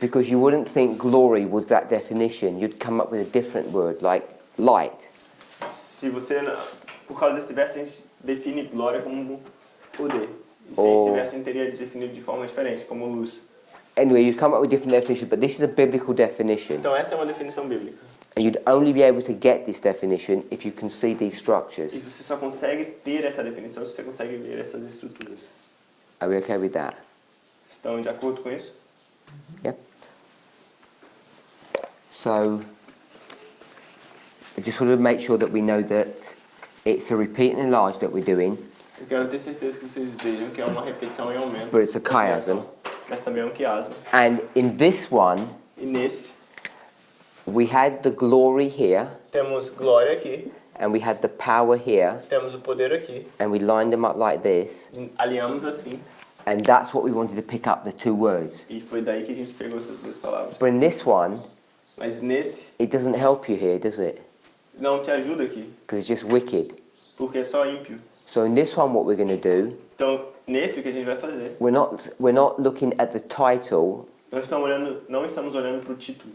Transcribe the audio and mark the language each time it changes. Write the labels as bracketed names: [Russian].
[English] because you wouldn't think glory was that definition. You'd come up with a different word, like light. [Portuguese] se você, por causa desse verso, a gente define glória como poder. E sem Oh. esse verso, a gente teria definido de forma diferente, como luz. [English] Anyway, you'd come up with a different definition, but this is a biblical definition. [Portuguese] Então essa é uma definição bíblica. [English] And you'd only be able to get this definition if you can see these [Portuguese] E [English] structures. [Portuguese] você só consegue ter essa definição se você consegue ver essas estruturas. [English] Are we okay with that? [Portuguese] Estão de acordo com isso? [English] Yeah. So, I just want to make sure that we know that it's a repeat and enlarge that we're doing, [Portuguese] Eu quero ter certeza que vocês vejam que é uma repetição em aumento. [English] but it's a chiasm. [Portuguese] Mas também é um quiasmo. [English] And in this one, [Portuguese] E nesse, [English] we had the glory here, [Portuguese] temos glória aqui, [English] and we had the power here, [Portuguese] temos o poder aqui, [English] and we lined them up like this, [Portuguese] alinhamos assim, [English] and that's what we wanted to pick up, the two words. [Portuguese] e foi daí que a gente pegou essas duas palavras. [English] But in this one, [Portuguese] Mas nesse, [English] it doesn't help you here, does it? [Portuguese] não te ajuda aqui, [English] Because it's just wicked. [Portuguese] porque é só ímpio. [English] So in this one, what we're going to do, [Portuguese] Então, nesse, o que a gente vai fazer? [English] we're not looking at the title [Portuguese] Não estamos olhando para o título,